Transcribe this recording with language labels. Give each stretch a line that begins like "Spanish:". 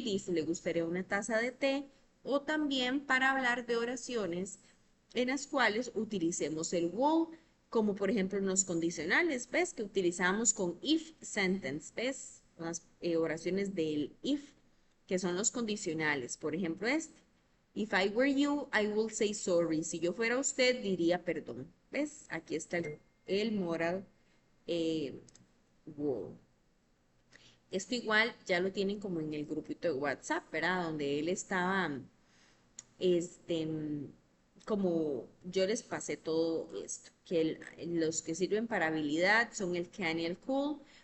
Spanish: Dice, ¿le gustaría una taza de té? O también para hablar de oraciones en las cuales utilicemos el will, como por ejemplo en los condicionales, ¿ves? Que utilizamos con if sentence, ¿ves? Las oraciones del if, que son los condicionales. Por ejemplo,
English: if I were you, I would say sorry.
Spanish: Si yo fuera usted, diría perdón. ¿Ves? Aquí está el moral will. Esto igual ya lo tienen como en el grupito de WhatsApp, ¿verdad? Donde él estaba, este, como yo les pasé todo esto, que los que sirven para habilidad son el can y el cool.